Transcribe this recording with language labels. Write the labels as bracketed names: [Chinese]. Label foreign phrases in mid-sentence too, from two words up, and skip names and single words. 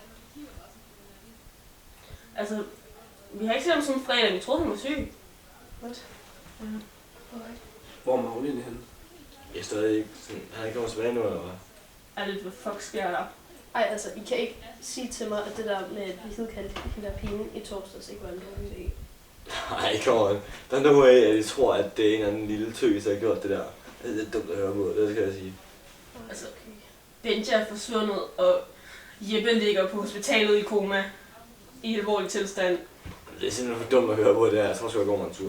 [Danish] Altså, vi har ikke set ham sådan en fredag, vi troede, han var syg. What? Ja. Okay. Hvor er Magne egentlig henne? Jeg er stadig ikke sådan, han er ikke kommet tilbage nu, eller hvad? Er det, hvad fuck sker der? Ej, altså, I kan ikke sige til mig, at det der med, at vi havde kaldt hende der pigen i torsdags ikke var en dårlig idé. Nej, [English] come on. [Danish] Der er [English] no way, [Danish] at jeg tror, at det er en eller anden lille tøs, der har gjort det der. Det er dumt at høre på, det skal jeg sige. Altså, Benja er forsvundet, og Jeppe ligger på hospitalet i koma. I alvorlig tilstand. Det er simpelthen for dumt at høre på det her. Jeg tror, jeg går mig en tur.